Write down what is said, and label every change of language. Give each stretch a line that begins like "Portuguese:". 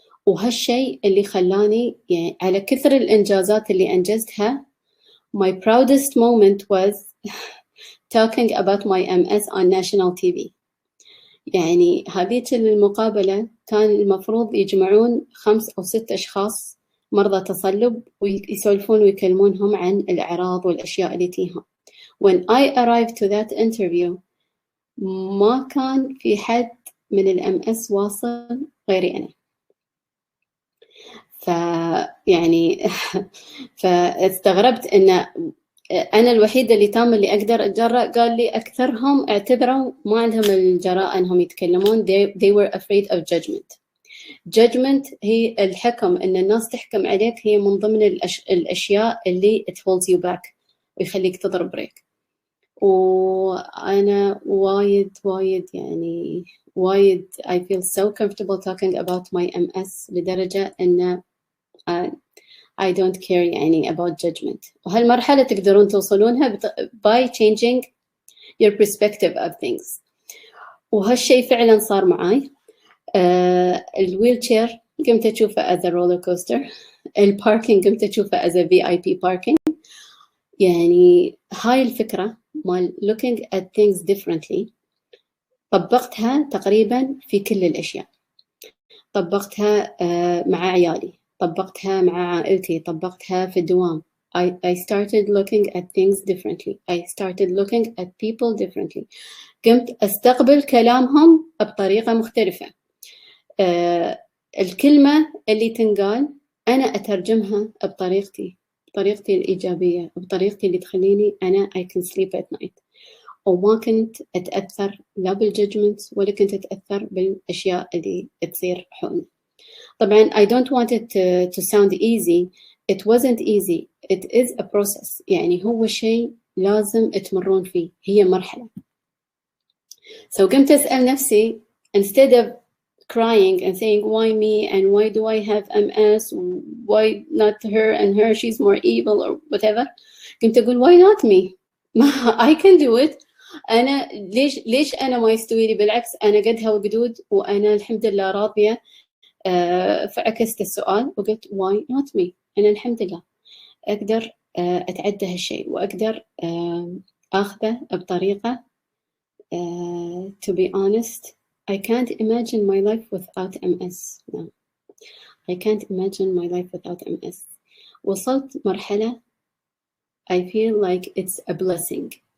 Arabic: وهالشيء اللي خلاني يعني على كثر الإنجازات اللي أنجزتها
English: my proudest moment was talking about my MS on national TV.
Arabic: يعني هذيك المقابلة كان المفروض يجمعون 5 أو 6 أشخاص مرضى تصلب ويسولفون ويكلمونهم عن الأعراض والأشياء اللي تيهم.
English: When I arrived to that interview
Arabic: ما كان في حد من الMS واصل غيري أنا. فيعني فاستغربت إن أنا الوحيدة اللي تام اللي أقدر أتجرأ. قال لي أكثرهم اعتبروا ما عندهم الجراءة أنهم يتكلمون.
English: they were afraid of judgment.
Arabic: judgment هي الحكم، إن الناس تحكم عليك، هي من ضمن الأشياء اللي
English: it holds you back
Arabic: ويخليك تضرب بريك. وأنا وايد يعني وايد I feel so comfortable talking about my MS لدرجة إن I don't care يعني about judgment. وهالمرحلة تقدرون توصلونها
English: by changing your perspective of things.
Arabic: وهالشيء فعلا صار معاي. الويل تشير قمت أشوفه
English: as a roller coaster.
Arabic: الباركينج قمت أشوفه
English: as a VIP parking.
Arabic: يعني هاي الفكرة مال
English: looking at things differently
Arabic: طبقتها تقريبا في كل الأشياء. طبقتها مع عيالي، طبقتها مع عائلتي، طبقتها في الدوام.
English: I started looking at things differently. I started looking at people differently.
Arabic: قمت أستقبل كلامهم بطريقة مختلفة. الكلمة اللي تنقال أنا أترجمها بطريقتي الإيجابية، بطريقتي اللي تخليني أنا
English: I can sleep at night.
Arabic: وما كنت أتأثر لا بالججمنت ولا كنت أتأثر بالأشياء اللي تصير حولنا. طبعا
English: I don't want it to sound easy. It wasn't easy. It is a process.
Arabic: يعني هو شيء لازم تمرون فيه، هي مرحلة.
English: So
Arabic: قمت أسأل نفسي
English: instead of crying and saying why me and why do I have MS, why not her and her, she's more evil or whatever.
Arabic: قمت أقول
English: why not me. I can do it.
Arabic: أنا ليش أنا ما يستوي لي؟ بالعكس أنا قدها وقدود وأنا الحمد لله راضية. فعكست السؤال وقلت
English: why not me.
Arabic: أنا الحمد لله أقدر أتعدى هالشيء وأقدر أخذه بطريقة
English: to be honest I can't imagine my life without MS. No. I can't imagine my life without MS.
Arabic: وصلت مرحلة
English: I feel like it's a blessing.